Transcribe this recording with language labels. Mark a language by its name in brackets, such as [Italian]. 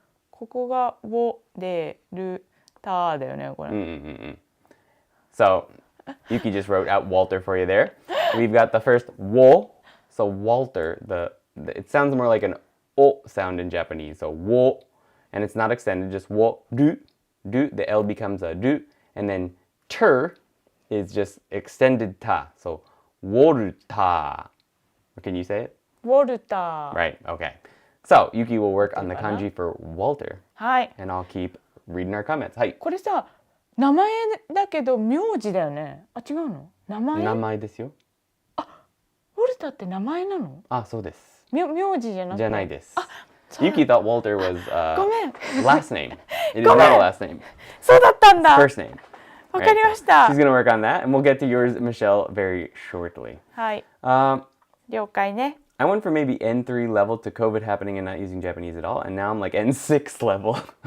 [Japanese] ここがウォでルターだよねこれ。 [English] So, Yuki just wrote out Walter for you there. We've got the first wo. So Walter, it sounds more like an o sound in Japanese. So wo, and it's not extended, just wo, du. The L becomes a du, And then ter is just extended ta. So, Walter. Can you say it? [Japanese] ウォルター。 [English] Right, okay. So, Yuki will work on the kanji for Walter. [Japanese] はい。 [English] And I'll keep reading our comments. [Japanese] はい。これさ、名前だけど名字だよね。あ、違うの？名前？名前ですよ。ウォルターって名前なの？あ、そうです。名字じゃなくて。じゃないです。あ、そう。 [English] Yuki thought Walter was [Japanese] ごめん。 [English] last name. It is not a last name. [Japanese] そうだったんだ。 [English] First name. [Japanese] わかりました。 [English] She's going to work on that, and we'll get to yours, Michelle, very shortly. [Japanese] はい。了解ね。 [English] I went from maybe N3 level to COVID happening and not using Japanese at all, and now I'm like N6 level.